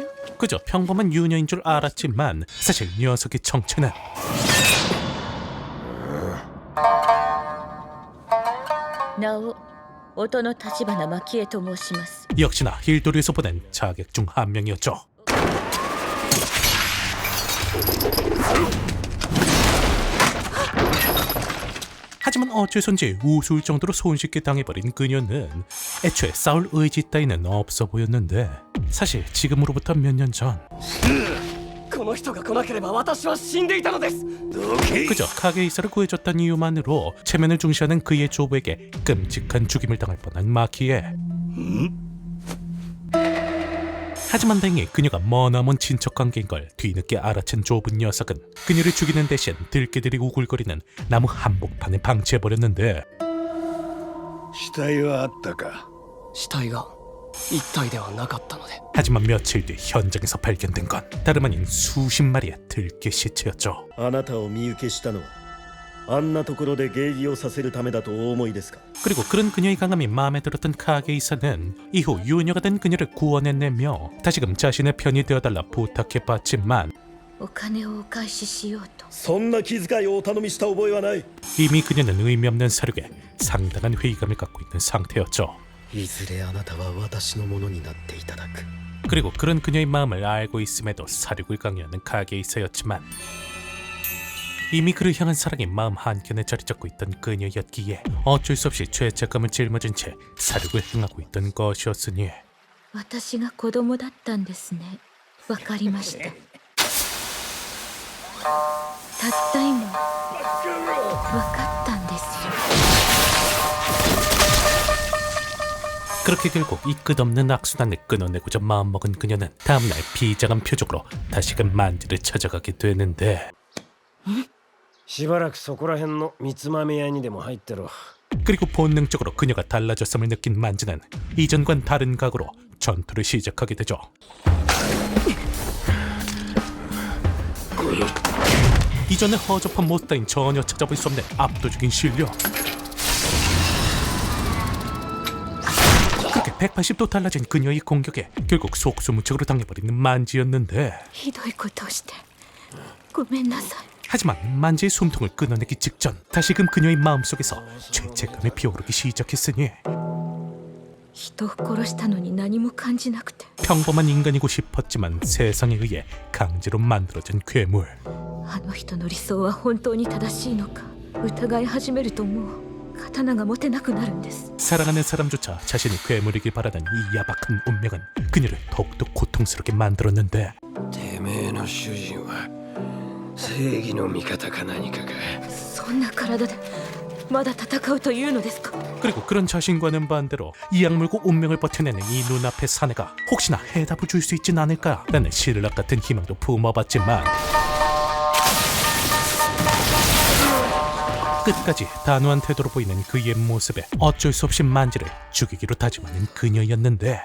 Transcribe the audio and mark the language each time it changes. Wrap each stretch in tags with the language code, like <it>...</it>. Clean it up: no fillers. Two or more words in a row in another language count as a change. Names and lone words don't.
<ko>그저 평범한 유녀인 줄 알았지만 사실 녀석의 정체는</ko> <ja>なお音の立花蒔絵と申します</ja> <ko>역시나 힐도리에서 보낸 자객 중 한 명이었죠. 하지만 어째선지 우스울 정도로 손쉽게 당해버린 그녀는 애초에 싸울 의지 따위는 없어 보였는데, 사실 지금으로부터 몇 년 전</ko> <ja>この人が来なければ私は死んでいたのです。</ja> <ko>그저 카게이사를 구해줬던 이유만으로 체면을 중시하는 그의 조부에게 끔찍한 죽임을 당할 뻔한 마키에. 하지만 다행히 그녀가 머나먼 친척 관계인 걸 뒤늦게 알아챈 좁은 녀석은 그녀를 죽이는 대신 들깨들이 우글거리는 나무 한복판에 방치해버렸는데,</ko> <ja>死体はあったか死体が一体ではなかったので</ja> <ko>하지만 며칠 뒤 현장에서 발견된 건 다름 아닌 수십 마리의 들깨 시체였죠.</ko> <ja>あなたを見受けしたのはあんなところで迎撃をさせるためだとお思いですか</ja> <ko>그리고 그런 그녀의 강함이 마음에 들었던 카게이사는 이후 유녀가 된 그녀를 구원해내며 다시금 자신의 편이 되어달라 부탁해봤지만</ko> <ja>お金をお返ししようとそんな気遣いをお頼みした覚えはない</ja> <ko>이미 그녀는 의미 없는 사륙에 상당한 회의감을 갖고 있는 상태였죠.</ko> <ja>いずれあなたは私のものになっていただく</ja> <ko>그리고 그런 그녀의 마음을 알고 있음에도 사륙을 강요하는 카게이사였지만 이미 그를 향한 사랑이 마음 한켠에 자리 잡고 있던 그녀였기에 어쩔 수 없이 죄책감을 짊어진 채 사륙을 행하고 있던 것이었으니</ko> <ja>私が子供だったんですねわかりましたたった今わかったんですよ</ja> <ko>그렇게 결국 이 끝없는 악순환을 끊어내고자 마음먹은 그녀는 다음날 비장한 표정으로 다시금 만지를 찾아가게 되는데,</ko> <ja>しばらくそこら辺の三つ豆屋にでも入ってろ。</ja> <ko>그리고 본능적으로 그녀가 달라졌음을 느낀 만지는 이전과는 다른 각오로 전투를 시작하게 되죠. 이전에 허접한 모습 따윈 전혀 찾아볼 수 없는 압도적인 실력. 그렇게 180도 달라진 그녀의 공격에 결국 속수무책으로 당해버리는 만지였는데,</ko> <ja>ひどいことをしてごめんなさい。</ja> <ko>하지만 만지의 숨통을 끊어내기 직전 다시금 그녀의 마음속에서 죄책감이 피어오르기 시작했으니</ko> <ja>人を殺したのに何も感じなくて、</ja> <ko>평범한 인간이고 싶었지만 세상에 의해 강제로 만들어진 괴물.</ko> <ja>あの人の理想は本当に正しいのか疑い始めるともう刀が持てなくなるんです。</ja> <ko>사랑하는 사람조차 자신이 괴물이길 바라는 이 야박한 운명은 그녀를 더욱더 고통스럽게 만들었는데,</ko> <ja>てめえの主人は正義の味方か何かか。そんな体でまだ戦うというのですか。</ja> <ko>그리고 그런 자신과는 반대로 이 악물고 운명을 버텨내는 이 눈앞의 사내가 혹시나 해답을 줄 수 있진 않을까라는 신락 같은 희망도 품어봤지만 끝까지 단호한 태도로 보이는 그의 모습에 어쩔 수 없이 만지를 죽이기로 다짐하는 그녀였는데,</ko>